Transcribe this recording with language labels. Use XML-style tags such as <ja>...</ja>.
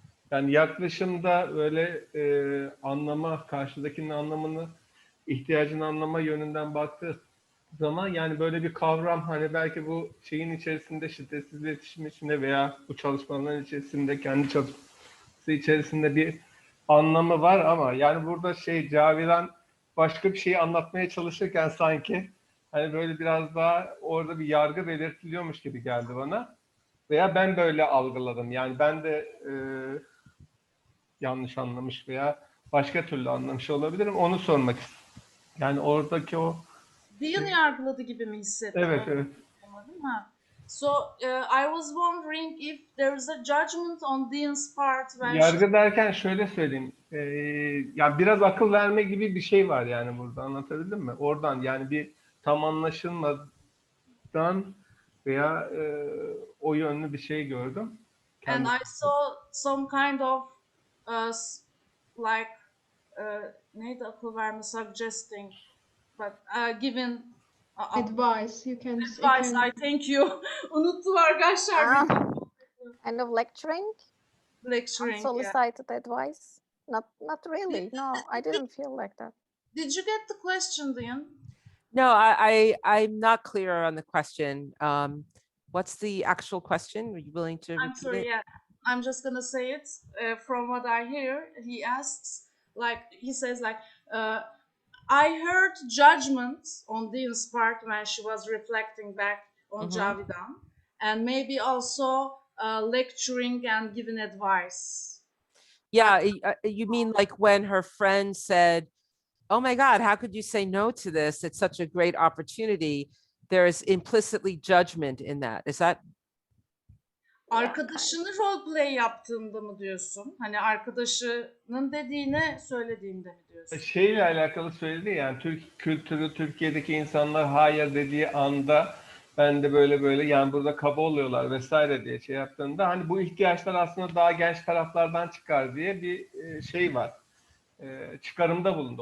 <tr>Yani yaklaşımda böyle anlama, karşıdakinin anlamını, ihtiyacını anlama yönünden baktığı zaman yani böyle bir kavram hani belki bu şeyin içerisinde şiddetsiz iletişim içinde veya bu çalışmaların içerisinde kendi çalışması içerisinde bir anlamı var ama yani burada Cavidan başka bir şeyi anlatmaya çalışırken sanki hani böyle biraz daha orada bir yargı belirtiliyormuş gibi geldi bana. Veya ben böyle algıladım. Yani ben de yanlış anlamış veya başka türlü anlamış olabilirim. Onu sormak istedim. Yani oradaki o Dian'ı yargıladı gibi mi hissettin? evet evet.</tr> <en>So I was wondering if there is a judgment on Dian's part when</en> <tr>Yargı derken şöyle söyleyeyim. Yani biraz akıl verme gibi bir şey var yani burada. Anlatabildim mi? Oradan yani bir tam anlaşılmadan veya o yönlü bir şey gördüm.</tr> <en>and I saw some kind of like</en> <tr>neydi akıl verme</tr> <en>suggesting but giving Advice. You can. advice. I thank you.</en> <tr>Unuttum arkadaşlar.</tr> <en>Kind of lecturing, Lecturing. Yeah. unsolicited advice. Not really. No, I didn't feel like that. Did you get the question, Dian? No, I'm not clear on the question. What's the actual question? Are you willing to I'm repeat sorry. it? Yeah, I'm just gonna say it. From what I hear, he asks, like he says, like I heard judgment on Dian's part when she was reflecting back on Javidan, and maybe also lecturing and giving advice. Yeah, you mean like when her friend said, "Oh my God, how could you say no to this? It's such a great opportunity." There is implicitly judgment in that. Is that?</en> <tr>Arkadaşını roleplay yaptığında mı diyorsun? Hani arkadaşının dediğine söylediğinde mi diyorsun? Şeyle alakalı söyledi yani Türk kültürü, Türkiye'deki insanlar hayır dediği anda ben de böyle yani burada kaba oluyorlar vesaire diye şey yaptığında hani bu ihtiyaçlar aslında daha genç taraflardan çıkar diye bir şey var. Çıkarımda bulundu.</tr>